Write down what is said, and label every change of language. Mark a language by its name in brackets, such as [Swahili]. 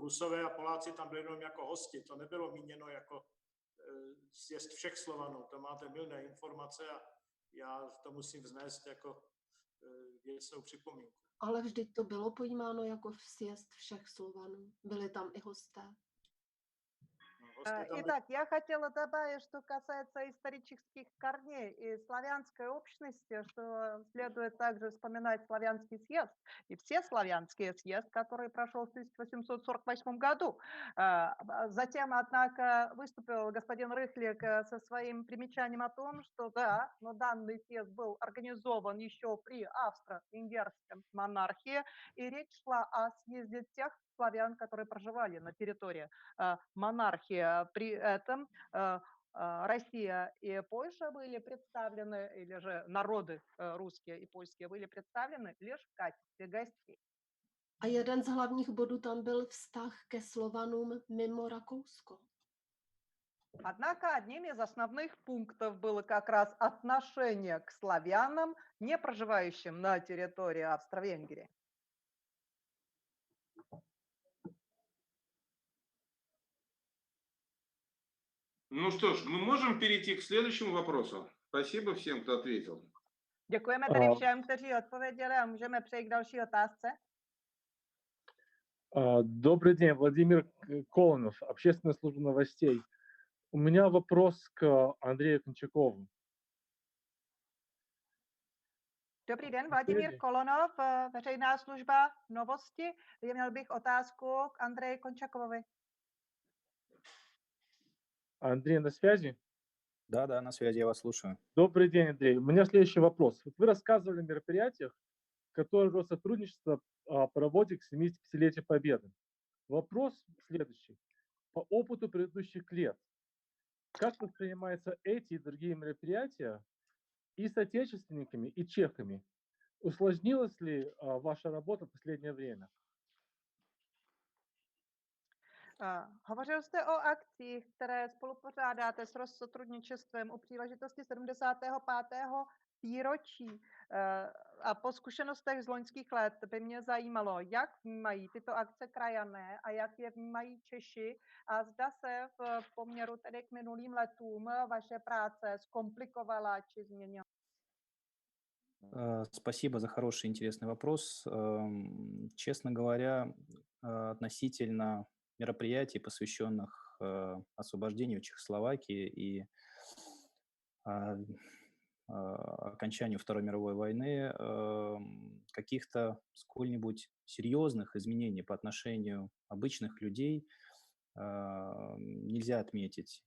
[Czech] Rusové a Poláci tam byli jenom jako hosti. To nebylo míněno jako sjezd všech Slovanů. To máte mylné informace a já to musím vznést jako věcnou připomínku. Ale vždyť to bylo pojímáno jako sjezd všech Slovanů. Byli tam i hosté. [Russian] Итак, я хотела добавить, что касается исторических корней и славянской общности, что следует также вспоминать славянский съезд и всеславянский съезд, который прошел в 1848 году. Затем, однако, выступил господин Рыхлик со своим примечанием о том, что да, но данный съезд был организован еще при австро-венгерском монархии, и речь шла о съезде тех славян, которые проживали на территории монархии. При этом Россия и Польша были представлены, или же народы русские и польские были представлены лишь в качестве гостей. [Czech] A jeden z hlavních bodů tam byl vztah ke Slovanům mimo Rakousko. [Russian] Однако одним из основных пунктов было как раз отношение к славянам, не проживающим на территории Австро-Венгрии. Ну что ж, мы можем перейти к следующему вопросу. Спасибо всем, кто ответил. [Czech] Děkujeme tedy všem, kteří odpověděli a můžeme přejít k další otázce. [Russian] Добрый день, Владимир Колонов, Общественная служба новостей. У меня вопрос к Андрею Кончакову. [Czech] Dobrý den, Vladimír Kolonov, veřejná služba Novosti. Měl bych otázku k Andreji Končakovovi. [Russian] Андрей, на связи? Да, на связи, я вас слушаю. Добрый день, Андрей. У меня следующий вопрос. Вот вы рассказывали о мероприятиях, которые Россотрудничество проводит к 75-летию Победы. Вопрос следующий. По опыту предыдущих лет, как воспринимаются эти и другие мероприятия и с отечественниками, и чехами? Усложнилась ли ваша работа в последнее время? [Czech] Hovořil jste o akcích, které spolupořádáte s Россотрудничествem u příležitosti 75. výročí. A po zkušenostech z loňských let by mě zajímalo, jak vnímají tyto akce krajané a jak je vnímají Češi a zda se v poměru tedy k minulým letům vaše práce zkomplikovala či změnila. [Russian] Спасибо за хороший, интересный вопрос. Честно говоря, относительно мероприятий, посвященных освобождению Чехословакии и окончанию Второй мировой войны, каких-то сколь-нибудь серьезных изменений по отношению обычных людей нельзя отметить.